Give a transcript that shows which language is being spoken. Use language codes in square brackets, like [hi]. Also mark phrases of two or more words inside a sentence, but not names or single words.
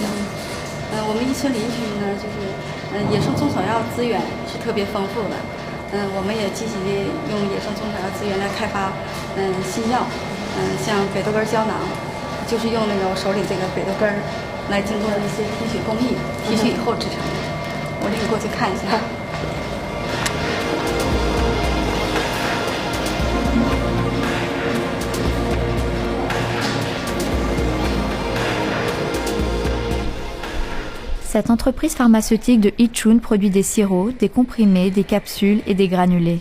[zh] 我们宜春林区呢，就是野生中草药资源是特别丰富的。我们也积极地用野生中草药资源来开发新药。像北豆根胶囊，就是用那个我手里这个北豆根儿。来经过一些提取工艺，提取以后制成的。我领你过去看一下。 [fr] Cette entreprise pharmaceutique de Yichun produit des sirops, des comprimés, des capsules et des granulés.